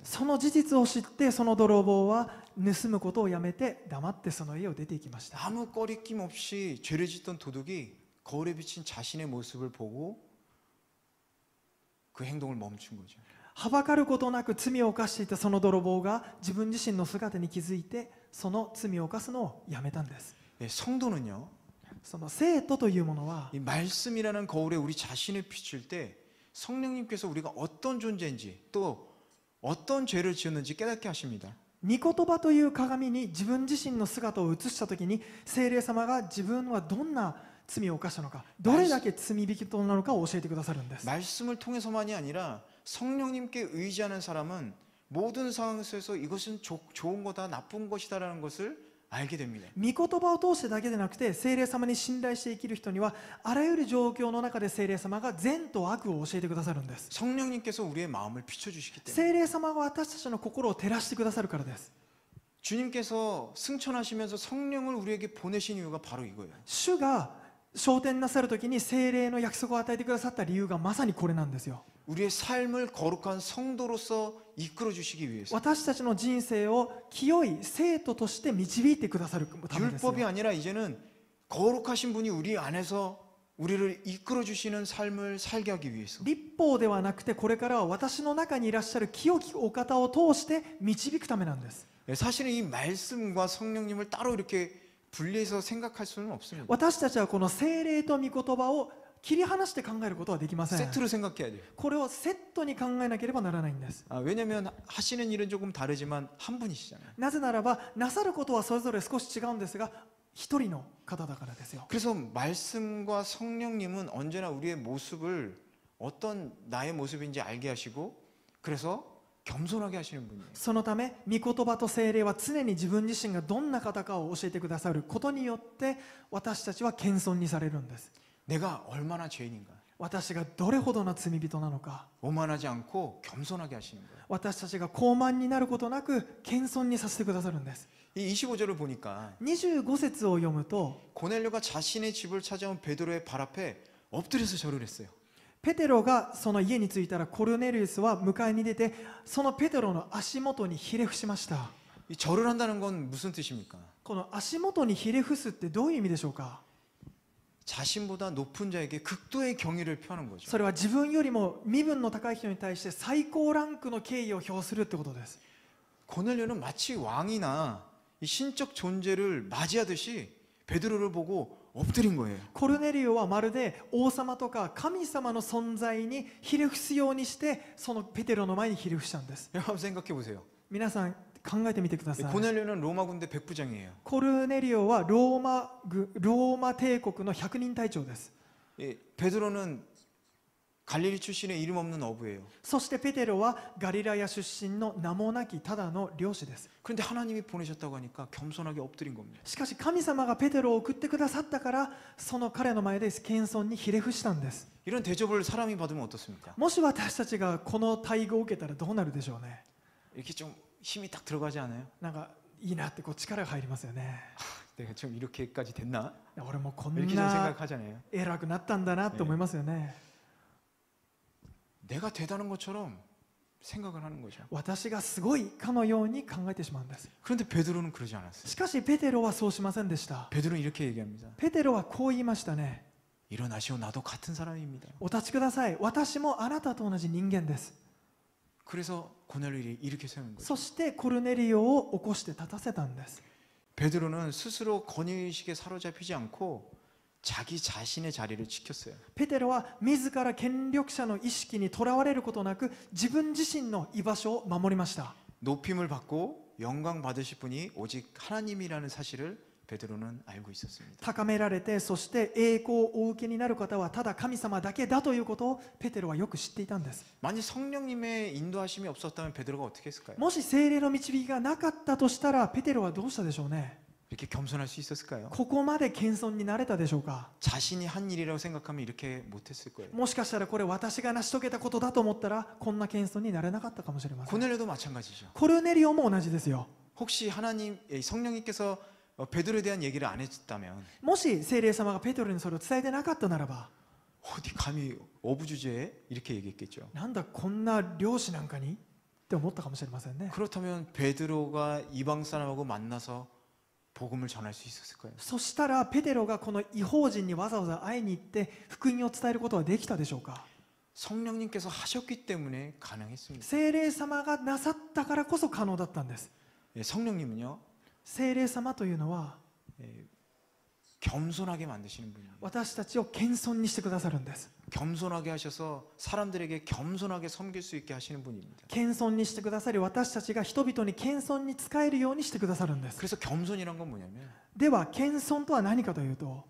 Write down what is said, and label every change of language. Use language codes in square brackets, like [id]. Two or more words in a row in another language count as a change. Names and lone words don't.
[ja] その事実を知って、その泥棒は盗むことをやめて黙ってその家を出て行きました。 [ko] 아무 꺼리낌 없이 죄를 짓던 도둑이 거울에 비친 자신의 모습을 보고 그 행동을 멈춘 거죠. [ja] はばかることなく罪を犯していたその泥棒が自分自身の姿に気づいて、その罪を犯すのをやめたんです。 [ko] 성도는요, [ja] その生徒というものは、 [ko] 이 말씀이라는 거울에 우리 자신을 비출 때 성령님께서 우리가 어떤 존재인지 또 어떤 죄를 지었는지 깨닫게 하십니다. [ja] 御言葉という鏡に自分自身の姿を映したときに、聖霊様が自分はどんな罪を犯したのか、どれだけ罪人なのかを教えてくださるんです。 [ko] 말씀을 통해서만이 아니라 성령님께 의지하는 사람은 모든 상황에서 이것은 좋은 거다, 나쁜 것이다라는 것을 알게 됩니다. [ja] 御言葉を通してだけでなくて、聖霊様に信頼して生きる人にはあらゆる状況の中で聖霊様が善と悪を教えてくださるんです。 [ko] 성령님께서 우리의 마음을 비춰주시기 때문에 [ja] 聖霊様が私たちの心を照らしてくださるからです。 [ko] 주님께서 승천하시면서 성령을 우리에게 보내신 이유가 바로 이거예요. [ja] 主が昇天なさるときに聖霊の約束を与えてくださった理由がまさにこれなんですよ。 [ko] 우리의 삶을 거룩한 성도로서 이끌어 주시기 위해서. [ja] 私たちの人生を清い生徒として導いてくださるためですよ。 [ko] 율법이 아니라 이제는 거룩하신 분이 우리 안에서 우리를 이끌어 주시는 삶을 살게 하기 위해서. [ja] 立法ではなくて、これからは私の中にいらっしゃる清きお方を通して導くためなんです。 [ko] 사실은 이 말씀과 성령님을 따로 이렇게 분리해서 생각할 수는 없습니다. [ja] 私たちはこの聖霊と御言葉を切り離して考えることはできません。 [ko] 세트로 생각해야 돼요. [ja] これをセットに考えなければならないんです。 [ko] 왜냐하면 하시는 일은 조금 다르지만 한 분이시잖아요. [ja] なぜならば、なさることはそれぞれ少し違うんですが、一人の方だからですよ。 [ko] 그래서 말씀과 성령님은 언제나 우리의 모습을 어떤 나의 모습인지 알게 하시고 그래서 겸손하게 하시는 분이에요. [ja] そのため、御言葉と聖霊は常に自分自身がどんな方かを教えてくださることによって、私たちは謙遜にされるんです。 [ko] 내가 얼마나 죄인인가. [ja] 私がどれほどの罪人なのか、 [ko] 오만하지 않고 겸손하게 하시는 거예요. [ja] 私たちが高慢になることなく謙遜にさせてくださるんです。 [ko] 이 25절을 보니까 [ja] 25 節を読むと、 [ko] 고넬료가 자신의 집을 찾아온 베드로의 발 앞에 엎드려서 절을 했어요. [ja] ペテロがその家に着いたら、コルネリウスは迎えに出て、そのペテロの足元にひれ伏しました。 [ko] 이 절을 한다는 건 무슨 뜻입니까? [ja] この足元にひれ伏すってどういう意味でしょうか。 [ko] 자신보다 높은 자에게 극도의 경의를 표하는 거죠. [ja] それは自分よりも身分の高い人に対して最高ランクの敬意を表するってことです。 [ko] 고넬료는 마치 왕이나 이 신적 존재를 맞이하듯이 베드로를 보고 엎드린 거예요. [ja] コルネリオはまるで王様とか神様の存在にひれ伏すようにして、そのペテロの前にひれ伏したんです。 [ko] 여러분 생각해 보세요. [ja] 皆さん考えてみてください。 [ko] 고넬료는 로마 군대 백부장이에요. [ja] コルネリオはローマ帝国の百人隊長です。 [ko] 베드로는 갈릴리 출신의 이름 없는 어부예요. [ja] そしてペテロはガリラヤ出身の名もなきただの漁師です。 [ko] 그런데 하나님이 보내셨다고 하니까 겸손하게 엎드린 겁니다. [ja] しかし神様がペテロを送ってくださったから、その彼の前で謙遜にひれ伏したんです。 [ko] 이런 대접을 사람이 받으면 어떻습니까? [ja] もし私たちがこの待遇を受けたらどうなるでしょうね。 [ko] 이렇게 좀 힘이 딱 들어가지 않아요? [ja] なんかいいなってこう力が入りますよね。 [ko] 내가 좀 이렇게까지 됐나? [ja] 俺もこん [ko] 이렇게 좀 [ja] な [ko] 생각하잖아요. [ja] 偉くなったんだなと思いますよね。 [ko] 내가 대단한 것처럼 생각을 하는 거죠. [ja] 私がすごいかのように考えてしまうんです。 [ko] 그런데 베드로는 그러지 않았어요. [ja] しかしペテロはそうしませんでした。 [ko] 베드로는 이렇게 얘기합니다. [ja] ペテロはこう言いましたね。 [ko] 일어나시오, 나도 같은 사람입니다. [ja] お立ちください。私もあなたと同じ人間です。 [ko] 그래서 고넬료를 이렇게 세우는 거죠. [ja] そしてコルネリオを起こして立たせたんです。 [ko] 베드로는 스스로 권위의식에 사로잡히지 않고 자기 자신의 자리를 지켰어요. [ja] ペテロは自ら権力者の意識にとらわれることなく、自分自身の居場所を守りました。 [ko] 높임을 받고 영광 받으실 분이 오직 하나님이라는 사실을 베드로는 알고 있었습니다. [ja] 高められて、そして栄光をお受けになる方はただ神様だけだということをペテロはよく知っていたんです。 [ko] 만약 성령님의 인도하심이 없었다면 베드로가 어떻게 했을까요? [ja] もし聖霊の導きがなかったとしたら、ペテロはどうしたでしょうね。 [ko] 이렇게 겸손할 수 있었을까요? [ja] ここまで謙遜になれたでしょうか。 [ko] 자신이 한 일이라고 생각하면 이렇게 못했을 거예요. [ja] もしかしたらこれ私が成し遂げたことだと思ったら、こんな謙遜になれなかったかもしれません。 [ko] 고넬료도 마찬가지죠. [ja] コルネリオも同じですよ。 [ko] 혹시 성령님께서 베드로에 대한 얘기를 안 했다면 [ja] もし聖霊様がペテロにそれを伝えてなかったならば、 [ko] 어디 감히 어부 주제에 이렇게 얘기했겠죠. [ja] なんだこんな漁師なんかにって思ったかもしれませんね。 [ko] 그렇다면 베드로가 이방 사람하고 만나서 복음을 전할 수 있었을까요? [ja] そしたらペテロがこの異邦人にわざわざ会いに行って福音を伝えることはできたでしょうか。 [ko] 성령님께서 하셨기 때문에 가능했습니다. [ja] 聖霊様がなさったからこそ可能だったんです。 [ko] 성령님은요, [ja] 聖霊様というのは [ko] 겸손하게 만드시는 분입니다. [ja] 私たちを謙遜にしてくださるんです。 [ko] 겸손하게 하셔서 사람들에게 겸손하게 섬길 수 있게 하시는 분입니다. [ja] 謙遜にしてくださり、私たちが人々に謙遜に仕えるようにしてくださるんです。 [ko] 그래서 겸손이란 건 뭐냐면 [ja] では謙遜とは何かというと、